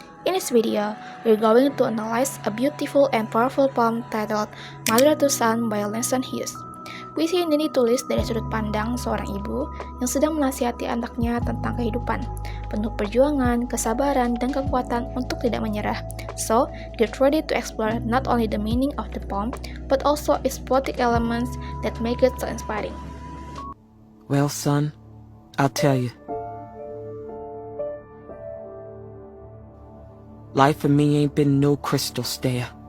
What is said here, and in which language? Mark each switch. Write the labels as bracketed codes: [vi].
[en] In this video, we're going to analyze a beautiful and powerful poem titled Mother to Son by Langston Hughes. [id] Puisi ini ditulis dari sudut pandang seorang ibu yang sedang menasihati anaknya tentang kehidupan, penuh perjuangan, kesabaran, dan kekuatan untuk tidak menyerah. [en] So, get ready to explore not only the meaning of the poem, but also its poetic elements that make it so inspiring. Well, son, I'll tell you. Life for me ain't been no crystal stair.